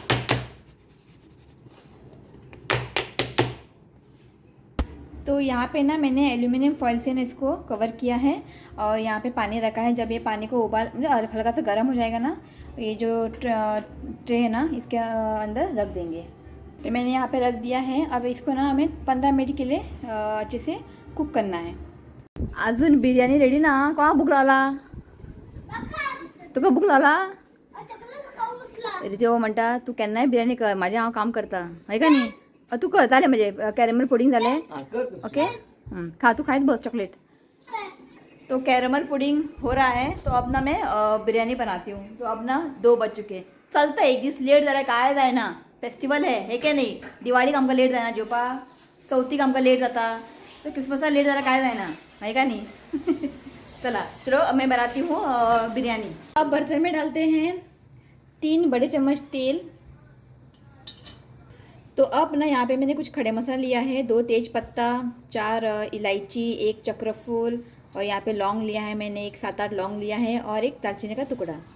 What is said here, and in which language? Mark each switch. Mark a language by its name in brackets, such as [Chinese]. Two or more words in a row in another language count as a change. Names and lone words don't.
[Hindi] तो यहाँ पे ना मैंने एल्यूमिनियम फॉइल से ना इसको कवर किया है और यहाँ पे पानी रखा है। जब ये पानी को उबाल मतलब हल्का सा गर्म हो जाएगा ना, ये जो ट्रे है ना इसके अंदर रख देंगे। तो मैंने यहाँ पे रख दिया है। अब इसको ना हमें 15 मिनट के लिए अच्छे से कुक करना है। [Konkani] अजून बिर्याणी रेडी ना? कोणा भूक लागला? तुका भूक लागला? ते म्हणटा तू केन्नाय बिर्याणी कर, माझे हांव काम करता, आहे का नाही? तू कर, झाले म्हणजे कॅरेमल पुडिंग झाले। ओके, खा, तू खाइत बस चॉकलेट। [Hindi] तो कैरमल पुडिंग हो रहा है। तो अब ना मैं बिरयानी बनाती हूँ। तो अब ना 2 बज चुके हैं। [Konkani] चलता एक दिवस लेट जरा काय [Hindi] जाए ना, फेस्टिवल है क्या नहीं? [Konkani] दिवाळी आमका लेट जाए ना, जोपा चौथीक आमका लेट जाता, तो क्रिसमसला लेट जरा काय जाए ना, है का नहीं? [Hindi] चला चलो, अब मैं बनाती हूँ बिरयानी। अब बर्तन में डालते हैं 3 बड़े चम्मच तेल। तो अब ना यहाँ पे मैंने कुछ खड़े मसाला लिया है, 2 तेज पत्ता, 4 इलायची, 1 चक्रफूल और यहाँ पे लौंग लिया है मैंने, 1 7-8 लौंग लिया है और 1 दालचीनी का टुकड़ा।